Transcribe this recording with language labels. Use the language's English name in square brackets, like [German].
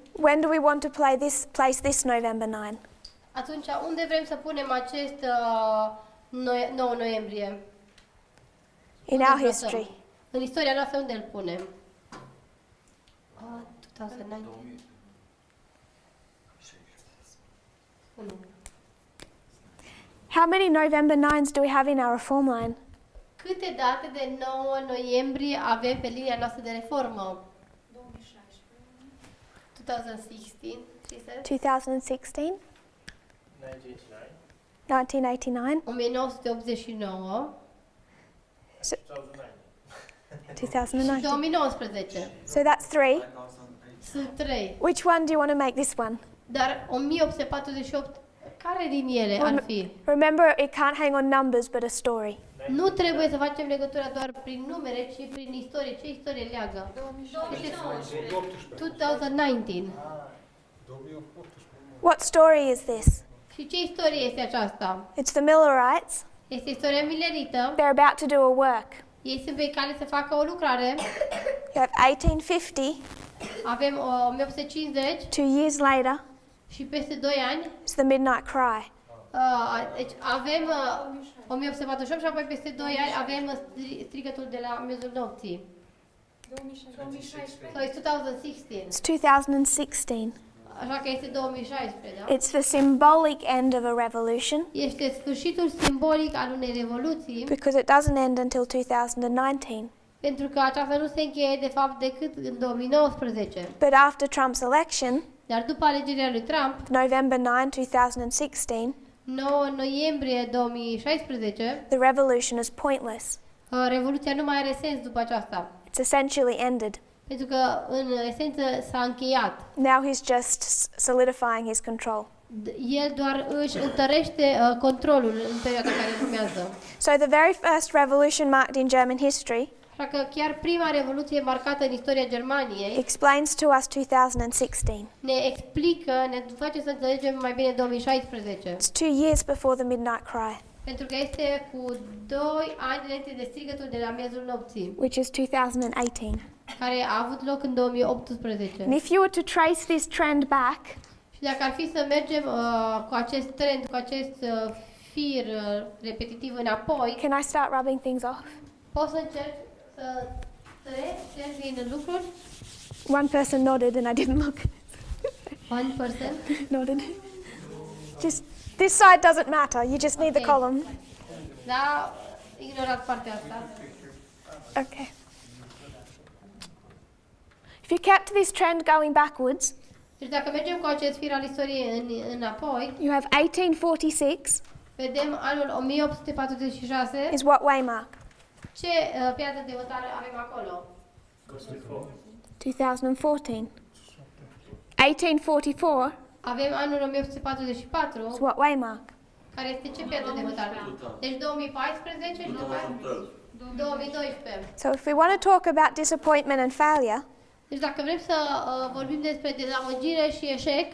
[English] When do we want to place this November 9? [Romanian] Atunci, unde vrem să punem acest 9 noiembrie? [English] In [Romanian] Unde [English] our [Romanian] îl plasăm? [English] history. [Romanian] În istoria noastră, unde îl punem? [English] 2019. How many November 9s do we have in our reform line? [Romanian] Câte date de 9 noiembrie avem pe linia noastră de reformă? [English] 2016, she said. 2016? 1989? 1989 So, [Romanian] și 2019. [English] 2019. So that's 3. [Romanian] Sunt 3. [English] Which one do you want to make this one? [Romanian] Dar 1848, care din ele ar fi? [English] Remember, it can't hang on numbers, but a story. [Romanian] Nu trebuie să facem legătura doar prin numere, ci prin istorie. Ce istorie leagă? 2019. [English] What story is this? [Romanian] Și ce istorie este aceasta? [English] It's the Millerites. [Romanian] Este istoria milerită. [English] They're about to do a work. [Romanian] Ei sunt pe cale să facă o lucrare. [English] You have 1850, [Romanian] Avem 1850 [English] 2 years later, [Romanian] și peste 2 ani [English] it's the midnight cry. [Romanian] deci avem 1848 și apoi peste 2 ani avem strigătul de la miezul nopții. [English] 2016. So it's 2016. It's 2016. [Romanian] Așa că este 2016, da? [English] It's the symbolic end of a revolution [Romanian] Este sfârșitul simbolic al unei revoluții, [English] because it doesn't end until 2019. [Romanian] pentru că aceasta nu se încheie de fapt decât în 2019. [English] But after Trump's election, [Romanian] Dar după alegerea lui Trump, [English] November 9, 2016, [Romanian] 9 noiembrie 2016, [English] the revolution is pointless. [Romanian] revoluția nu mai are sens după aceasta. [English] It's essentially ended. [Romanian] Pentru că, în esență, s-a încheiat. [English] Now he's just solidifying his control. [Romanian] El doar își întărește controlul în perioada care urmează. [English] So the very first revolution marked in German history [Romanian] Așa că chiar prima revoluție marcată în istoria Germaniei [English] explains to us 2016. [Romanian] ne explică, ne face să înțelegem mai bine 2016. [English] It's 2 years before the midnight cry, [Romanian] Pentru că este cu 2 ani înainte de strigătul de la miezul nopții, [English] which is 2018. [Romanian] care a avut loc în 2018. [English] And if you were to trace this trend back, [Romanian] Și dacă ar fi să mergem cu acest trend, cu acest fir repetitiv înapoi, [English] can I start rubbing things off? [Romanian] poți să încerc să treci din lucruri? [English] One person nodded and I didn't look. One person. Nodded. Just this side doesn't matter. You just need the Okay. column. [Romanian] Da, ignorați partea asta. [English] Okay. If you kept this trend going backwards, [Romanian] Deci dacă mergem cu acest fir al istoriei înapoi, [English] you have 1846 [Romanian] vedem anul 1846. [English] is what waymark? [Romanian] Ce piatră de hotare avem acolo? [English] 2014. 1844 [Romanian] Avem anul 1844, [English] is what waymark? [Romanian] care este ce piatră de hotare? Deci 2014 și după aia 2012. [English] So if we want to talk about disappointment and failure, [Romanian] Deci dacă vrem să vorbim despre dezamăgire și eșec,